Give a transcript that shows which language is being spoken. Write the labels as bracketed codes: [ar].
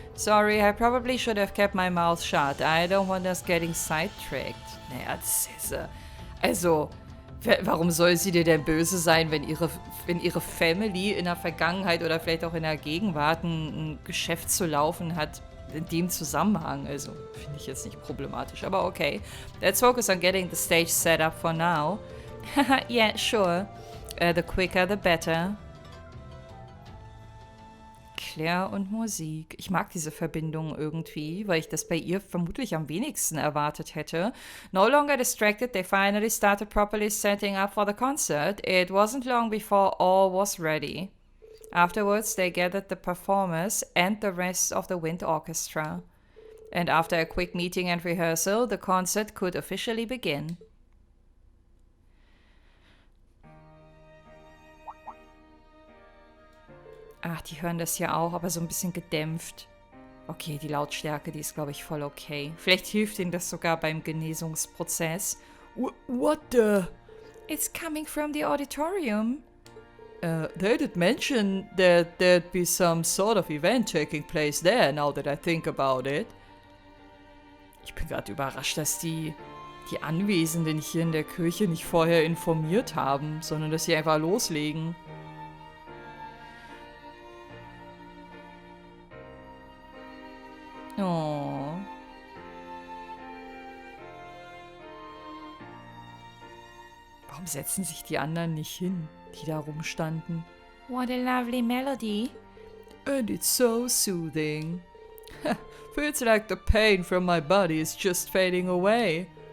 [en] Sorry, I probably should have kept my mouth shut. I don't want us getting sidetracked. [de] Naja, das ist, also, warum soll sie dir denn böse sein, wenn ihre Family in der Vergangenheit oder vielleicht auch in der Gegenwart ein Geschäft zu laufen hat? in dem Zusammenhang. Also, finde ich jetzt nicht problematisch, aber okay. [en] Let's focus on getting the stage set up for now. Yeah, sure. The quicker, the better. [de] Claire und Musik. Ich mag diese Verbindung irgendwie, weil ich das bei ihr vermutlich am wenigsten erwartet hätte. [en] No longer distracted, they finally started properly setting up for the concert. It wasn't long before all was ready. Afterwards, they gathered the performers and the rest of the wind orchestra. And after a quick meeting and rehearsal, the concert could officially begin. [de] Ach, die hören das ja auch, aber so ein bisschen gedämpft. Okay, die Lautstärke, die ist, glaube ich, voll okay. Vielleicht hilft ihnen das sogar beim Genesungsprozess. [en] What the? It's coming from the auditorium. They did mention that there'd be some sort of event taking place there, now that I think about it. [de] Ich bin gerade überrascht, dass die Anwesenden hier in der Kirche nicht vorher informiert haben, sondern dass sie einfach loslegen. Oh. Warum setzen sich die anderen nicht hin, die da rumstanden? [en] What a lovely melody. And it's so soothing. Feels like the pain from my body is just fading away.